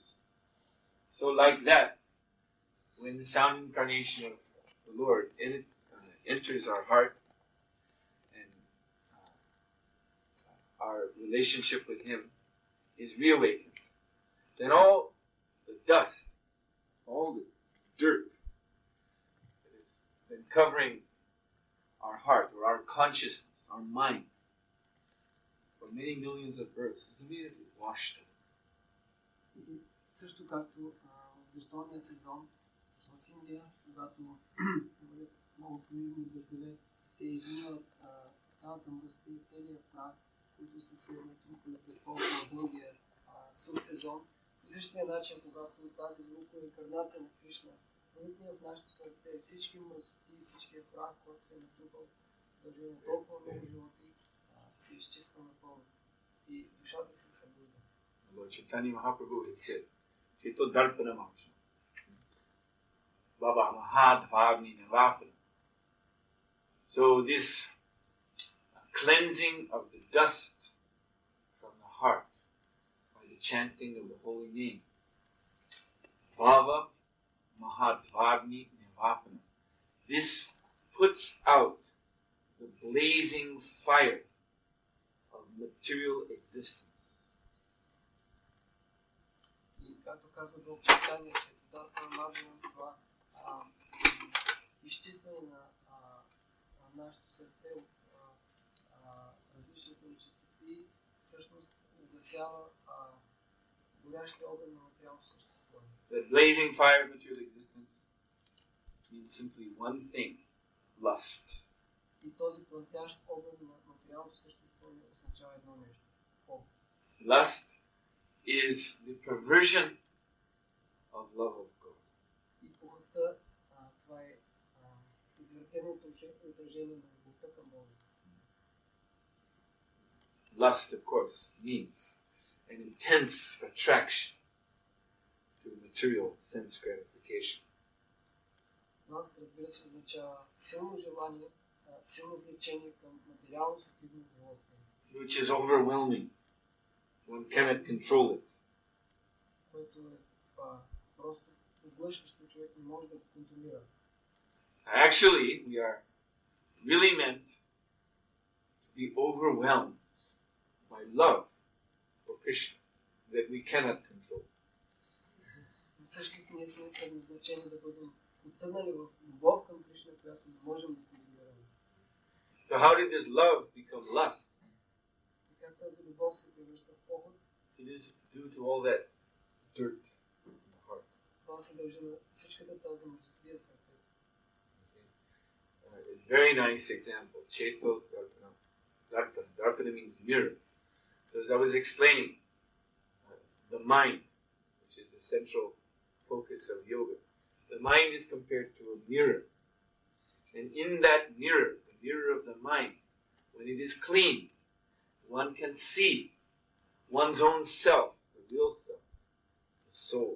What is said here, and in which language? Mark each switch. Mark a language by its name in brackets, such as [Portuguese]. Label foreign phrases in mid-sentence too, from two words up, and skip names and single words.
[English] So like that, when the sound incarnation of the Lord enters our heart and our relationship with Him is reawakened, then all the dust, all the dirt that has been covering our heart or our consciousness, our mind, for many millions of births is immediately washed away. [Bulgarian] И също както в дъждовния сезон в Индия, когато имат много поливни дъждове, те измиват цялата мръсотия и целият прах, които са се натрупали през толкова дългия сух сезон. По същия начин, когато тази звукова инкарнация на Кришна проникне в нашето сърце, всички мръсоти, всичкия прах, който се е натрупал в дължина на толкова много животи, се изчиства напълно и душата се събужда. [English] Lord Chaitanya Mahaprabhu has said, [Sanskrit] Chito Darpana Mamsa, Baba Mahadvagni Navapana. [English] So this cleansing of the dust from the heart by the chanting of the holy name, [Sanskrit] Baba Mahadvagni Navapana, [English] this puts out the blazing fire of material existence. [Bulgarian] Както казва Бог Чайтания, че [Sanskrit] Дарпана Мамса, [Bulgarian] това изчистване на нашето сърце от различните нечистоти, всъщност угасява горящия огън на материалното съществуване. [English] The blazing fire of material existence means simply one thing, lust. [Bulgarian] И този плътящ огън на материалното съществуване означава едно нещо. [English] Lust is the perversion of love of God. [Bulgarian] И похотта, това е извратеното отражение на любовта към Бога. [English] Lust, of course, means an intense attraction to material sense gratification. Lust, [Bulgarian] разбира се, означава силно желание, силно влечение към материално сетивно удоволствие. [English] Which is overwhelming. One cannot control it. [Bulgarian] Което е просто поглъщащо, човек не може да го контролира. [English] Actually, we are really meant to be overwhelmed by love for Krishna that we cannot control. [Bulgarian] Всъщност ние сме предназначени да бъдем потънали в любов към Кришна, която не можем да контролираме. [English] So how did this love become lust? [Bulgarian] И как тази любов се превръща в поход? [English] It is due to all that dirt in the heart. [Bulgarian] Това се дължи на всичката тази мъртвия в сърцето. [English] A very nice example. [Sanskrit] Cheto Darpana. [English] Darpana. Darpana means mirror. So as I was explaining, the mind, which is the central focus of yoga, the mind is compared to a mirror. And in that mirror, the mirror of the mind, when it is clean, one can see one's own self, the real self, the soul.